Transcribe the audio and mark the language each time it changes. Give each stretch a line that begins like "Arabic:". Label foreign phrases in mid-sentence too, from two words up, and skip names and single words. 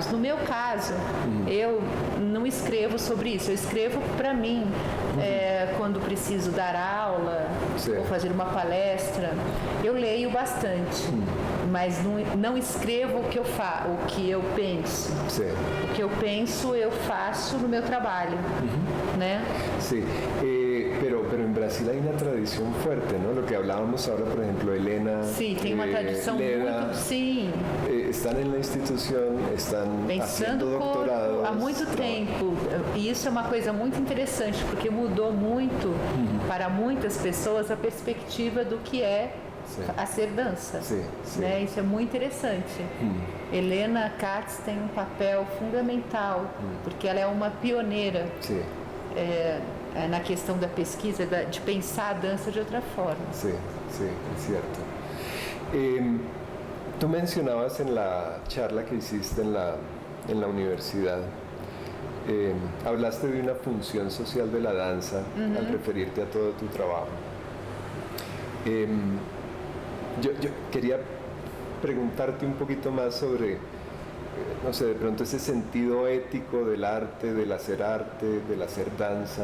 Portuguese: No meu caso, eu não escrevo sobre isso, eu escrevo para mim, quando preciso dar aula ou fazer uma palestra. Eu leio bastante, mas não escrevo o que eu penso.
Spanish: Sí.
Portuguese: O que eu penso, eu faço no meu trabalho, né?
Spanish: Sí, pero en Brasil hay una tradición fuerte, ¿no? Lo que hablábamos ahora, por ejemplo, Helena,
Portuguese: Sim, tem uma tradição Leda, muito... Sim,
Spanish: están en la institución, están haciendo pensando doctorados.
Portuguese: há muito tempo. E isso é uma coisa muito interessante, porque mudou muito para muitas pessoas a perspectiva do que é a ser dança. Sim, sim. Né? Isso é muito interessante. Helena Katz tem um papel fundamental, porque ela é uma pioneira na questão da pesquisa, de pensar a dança de outra forma.
Spanish: Sí, sí, es cierto. Tú mencionabas en la charla que hiciste en la universidad, hablaste de una función social de la danza al referirte a todo tu trabajo. Yo quería preguntarte un poquito más sobre, no sé, de pronto ese sentido ético del arte, del hacer danza.